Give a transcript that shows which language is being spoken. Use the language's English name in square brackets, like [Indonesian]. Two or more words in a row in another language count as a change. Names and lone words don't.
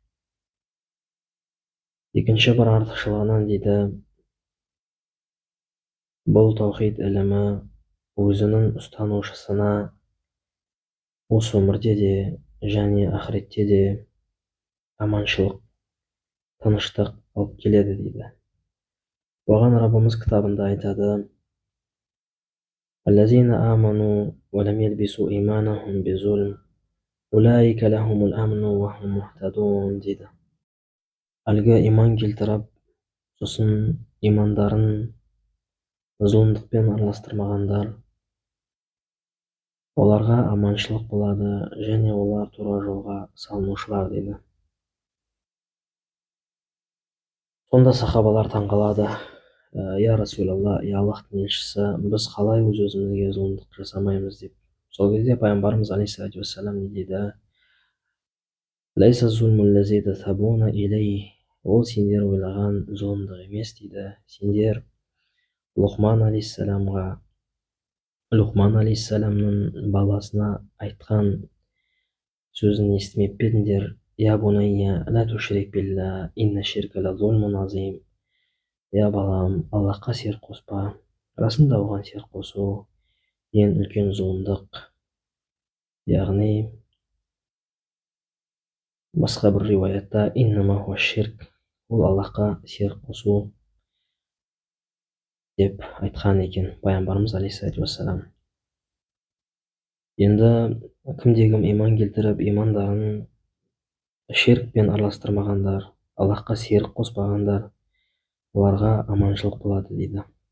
[Kazakh] Екінші бір артықшылығынан дейді, бұл таухид ілімі өзінің ұстанушысына осы өмірде де және ақыретте де аманшылық, тыныштық алып келеді дейді. Оған Раббымыз кітабында айтады: [Arabic] «الذين آمنوا ولم يلبسوا إيمانهم بظلم أولئك لهم الأمن وهم مهتدون» дейді. [Kazakh] Әлгі иман келтіріп, сосын имандарын зұлымдықпен араластырмағандар, оларға аманшылық болады, және олар тура жолға салынушылар дейді. Сонда сахабалар таңғалады: [Arabic] «يا رسول الله, [Kazakh] я Аллахтың елшісі, біз қалай өз-өзімізге зұлымдық жасамаймыз?» деп. Сол кезде пайғамбарымыз [Arabic] عليه الصلاة والسلام [Kazakh] не дейді? [Arabic] «ليس الظلم الذي تحسبون إليه». [Kazakh] Ол сендер ойлаған зұлымдық емес дейді. Сендер Лұқман алейхиссаламның баласына айтқан сөзін естімеп пе едіңдер? [Arabic] «يا بني لا تشرك بالله إن الشرك لظلم عظيم». [Kazakh] Я балам, Аллахқа серік қоспа. Расында оған серік қосу ең үлкен зұлымдық. Яғни басқа бір риуаятта [Arabic] إنما هو شرك, [Kazakh] ол Аллахқа серік қосу деп айтқан екен пайғамбарымыз [Arabic] عليه الصلاة والسلام. [Kazakh] Енді кімде-кім иман келтіріп, имандарын ширкпен араластырмағандар, Аллахқа серік қоспағандар, оларға аманшылық болады дейді.